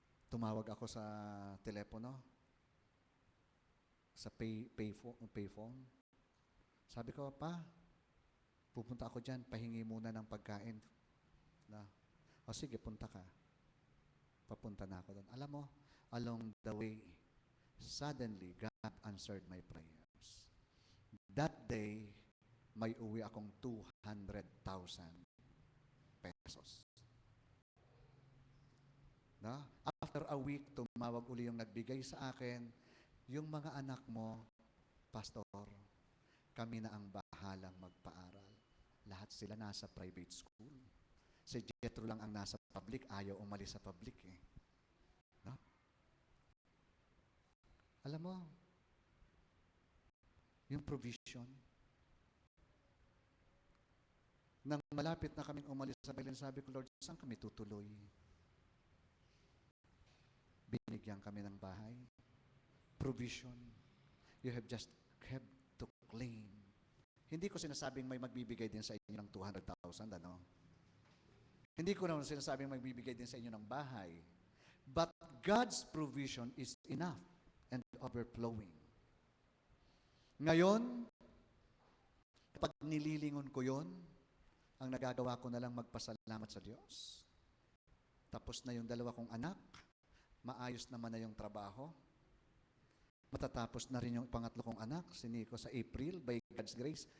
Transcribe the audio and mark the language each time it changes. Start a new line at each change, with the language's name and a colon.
Filipino: Tumawag ako sa telepono, sa payphone. Sabi ko, Pa, pupunta ako dyan, pahingi muna ng pagkain. O sige, punta ka. Papunta na ako doon. Alam mo,
English: along the way, suddenly, God answered my prayers. That day,
Filipino: may uwi akong 200,000 pesos.
English: After a week,
Filipino: tumawag uli yung nagbigay sa akin, yung mga anak mo, Pastor, kami na ang bahalang magpaaral. Lahat sila nasa private school. Si Jethro lang ang nasa public, ayaw umalis sa public eh. No? Alam mo, yung provision, nang malapit na kaming umalis sa Belen, sabi ko, Lord, saan kami tutuloy? Binigyan kami ng bahay. Provision.
English: You have to claim.
Filipino: Hindi ko sinasabing may magbibigay din sa inyo ng 200,000, ano? Hindi ko naman sinasabing magbibigay din sa inyo ng bahay.
English: But God's provision is enough and overflowing.
Filipino: Ngayon, kapag nililingon ko yon, ang nagagawa ko na lang magpasalamat sa Diyos. Tapos na yung 2 kong anak, maayos naman na yung trabaho. Matatapos na rin yung 3 kong anak, si Nico, sa April,
English: by God's grace.